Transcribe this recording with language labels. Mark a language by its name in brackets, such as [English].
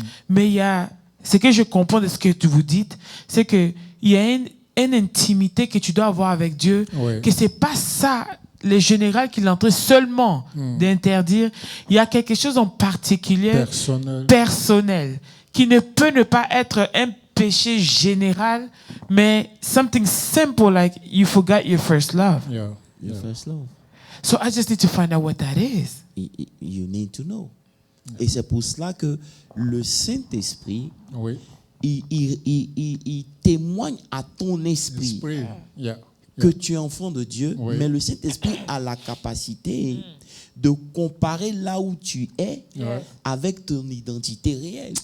[French] Mais il y a, ce que je comprends de ce que tu vous dites, c'est que il y a une intimité que tu dois avoir avec Dieu, que c'est pas ça le général qu'il est en train seulement d'interdire. Il y a quelque chose en particulier personnel qui ne peut ne pas être un péché général, mais [English] something simple like you forgot your first love. Your first love. So I just need to find out what that is. You need to know. [French] Et c'est pour cela que le Saint-Esprit, il témoigne à ton esprit que tu es enfant de Dieu, mais le Saint-Esprit a la capacité de comparer là où tu es avec ton identité réelle.